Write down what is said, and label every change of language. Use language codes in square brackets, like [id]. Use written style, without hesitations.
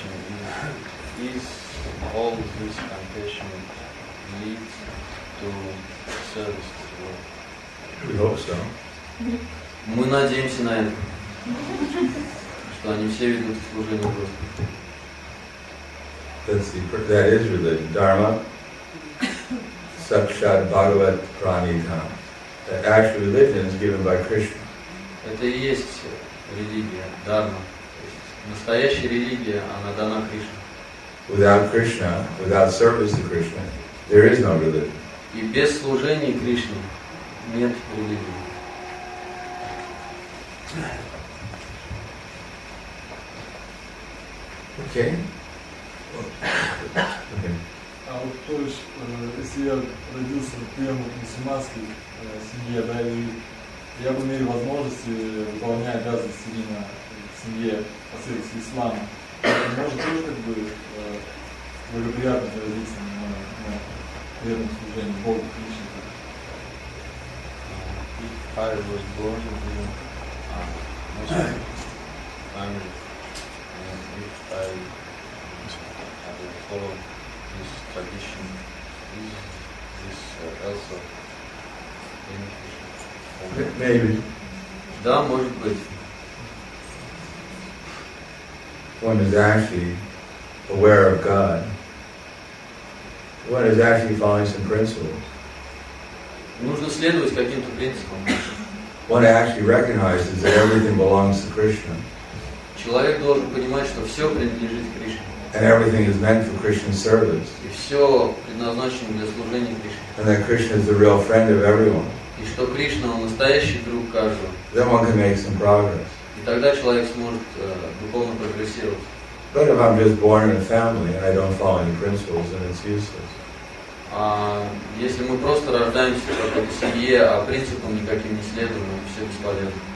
[en] Is all this compassion leads to service to the world? We hope so. [ru] Мы надеемся на это, что они все ведут к служению Господу. [en] That is religion. [sa] Dharma, Sakshat Bhagavat Pranitam. [en] The actual religion is given by Krishna. [ru] Это и есть религия, дharma. Настоящая религия, она дана Кришне. [en] Without Krishna, without service to Krishna, there is no religion. [ru] И без служения Кришне нет религии. [en] Okay. [ru] А вот то есть, если я родился в приемной мусульманской семье, да, и я бы имею возможности, выполняя обязанности именно в семье последователей ислама, это может тоже как бы благоприятно отразиться на преданном служении Богу, Кришне. [en] If I was born in a Muslim family, and if I will follow this tradition, is this also beneficial? Maybe. [ru] Да, может быть. [en] One is actually aware of God. One is actually following some principles. [ru] Нужно следовать каким-то принципам. [en] One actually recognizes that everything belongs to Krishna. [ru] Человек должен понимать, что все принадлежит Кришне. [en] And everything is meant for Krishna's service. [ru] И все предназначено для служения Кришне. [en] And that Krishna is the real friend of everyone. [ru] И что Кришна, он настоящий друг каждого. [en] Then one can make some progress. [ru] И тогда человек сможет духовно прогрессировать. [en] But if I'm just born in a family and I don't follow any principles, then it's useless. [ru] А если мы просто рождаемся в какой-то семье, а принципам никаким не следуем, все бесполезно.